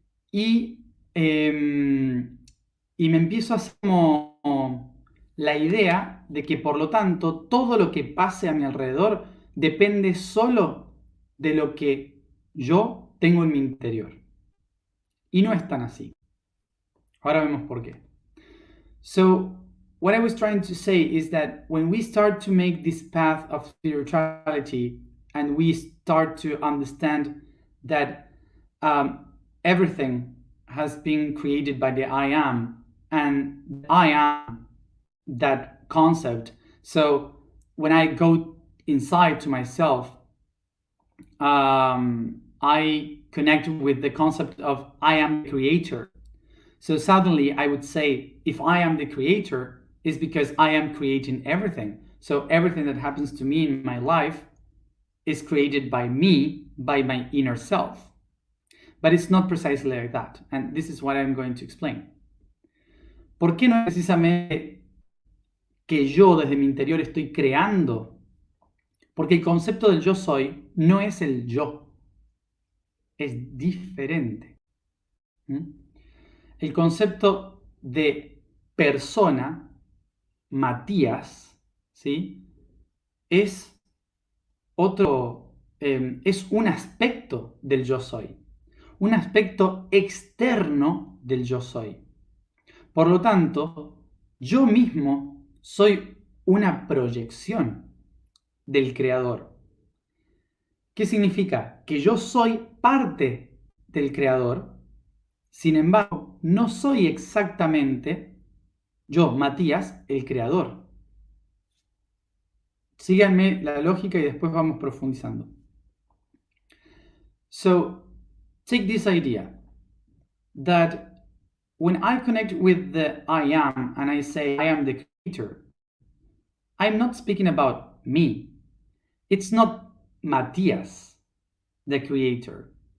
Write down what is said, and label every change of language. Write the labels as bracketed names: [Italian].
[Spanish] Y me empiezo a hacer como la idea de que por lo tanto todo lo que pase a mi alrededor depende solo de lo que yo tengo en mi interior. Y no es tan así. Ahora vemos por qué. [English] So, what I was trying to say is that when we start to make this path of spirituality and we start to understand that everything has been created by the I am, and I am that concept. So when I go inside to myself, I connect with the concept of I am the creator. So suddenly I would say, if I am the creator, it's because I am creating everything. So everything that happens to me in my life is created by me, by my inner self. But it's not precisely like that. And this is what I'm going to explain. [Spanish] ¿Por qué no es precisamente que yo desde mi interior estoy creando? Porque el concepto del yo soy no es el yo. Es diferente. El concepto de persona, Matías, ¿sí? Es otro, es un aspecto del yo soy. Un aspecto externo del yo soy. Por lo tanto, yo mismo soy una proyección del creador. ¿Qué significa? Que yo soy parte del creador, sin embargo, no soy exactamente yo, Matías, el creador. Síganme la lógica y después vamos profundizando. [English] So, take this idea that when I connect with the I am and I say I am the creator, I'm not speaking about me. It's not Matías, the creator.